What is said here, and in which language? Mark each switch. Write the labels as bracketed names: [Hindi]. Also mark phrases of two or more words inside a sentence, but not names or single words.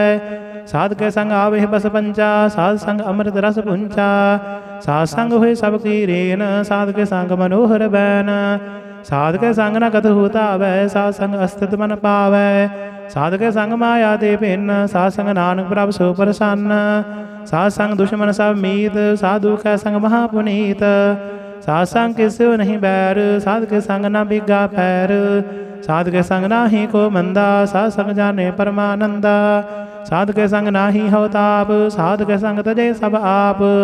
[Punjabi] ਸਾਧ ਕੇ ਸੰਗ ਆਵੇ ਬਸ ਪੰਚਾ ਸਾਧ ਸੰਗ ਅੰਮ੍ਰਿਤ ਰਸ ਪੁੰਚਾ। ਸਾਧ ਸੰਗ ਹੁਏ ਸਬਕੀ ਰੇਨ ਸਾਧ ਕੇ ਸੰਗ ਮਨੋਹਰ ਬੈਨ। ਸਾਧ ਕੇ ਸੰਗ ਨ ਕਤ ਹੋਤਾ ਵੈ ਸਾਧ ਸੰਗ ਅਸਤਿਤਵ ਮਨ ਪਾਵੈ। ਸਾਧ ਕੇ ਸੰਗ ਮਾਇਆ ਦੇ ਭਿੰਨ ਸਾਧ ਸੰਗ ਨਾਨਕ ਪ੍ਰਭ ਸੋ ਪ੍ਰਸੰਨ। ਸਾਧ ਸੰਗ ਦੁਸ਼ਮਨ ਸਬ ਮੀਤ, ਸਾਧੁ ਕੈ ਸੰਗ ਮਹਾਪੁਨੀਤ। ਸਾਧ ਸੰਗ ਕੇ ਸਿਵ ਨਹੀਂ ਬੈਰ, ਸਾਧ ਕੇ ਸੰਗ ਨ ਬਿਗਾ ਪੈਰ। ਸਾਧ ਕੇ ਸੰਗ ਨਾਹੀ ਕੋ ਮੰਦਾ, ਸਾਧ ਸੰਗ ਜਾਨੇ ਪਰਮਾਨੰਦਾ। ਸਾਧ ਕੇ ਸੰਗ ਨਾਹੀ ਹਵਤਾਪ, ਸਾਧ ਕੇ ਸੰਗ ਤਜੇ ਸਬ ਆਪ।